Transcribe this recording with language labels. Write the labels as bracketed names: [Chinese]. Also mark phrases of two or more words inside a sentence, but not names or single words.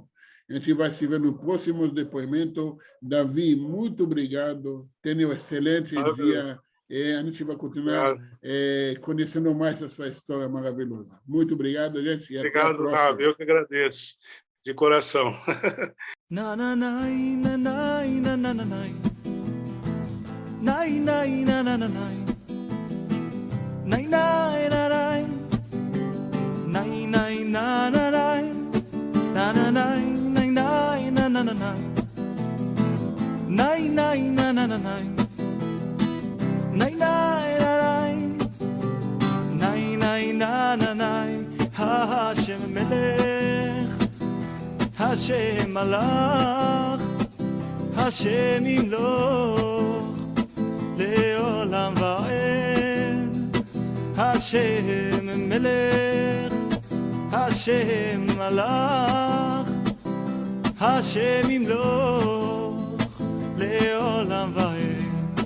[Portuguese] A gente vai se ver no próximo depoimento. Davi, muito obrigado. Tenha um excelente dia. A gente vai continuar conhecendo mais a sua história maravilhosa. Muito obrigado, gente. E até a próxima. Ravi, eu que agradeço. De coração. Nai nai na na na nai nai nai na nai nai nai na na nai na na nai nai nai na na na nai nai nai na na na nai nai nai na nai nai nai na na nai [Hebrew] השם מלך השם מלך השם ימלוך לעולם ועד השם מלך השם מלך השם ימלוך לעולם ועד